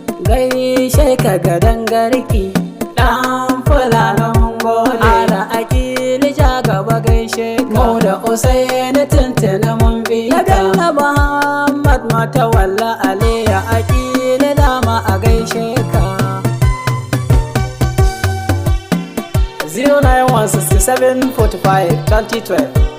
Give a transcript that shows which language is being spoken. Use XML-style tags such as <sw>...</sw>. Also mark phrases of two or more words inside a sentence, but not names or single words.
<ha>Gaishe ka gadan garki. Ɗan Fulani mun gode. Ala akili ja gaba gaishe ka. Mu da Usaini tuntuni mun bi ka. Na Bello Muhammad matawalla Ali ya akili dama a gaishe ka.</ha> <en>Zero nine one sixty seven forty five twenty twelve.</en>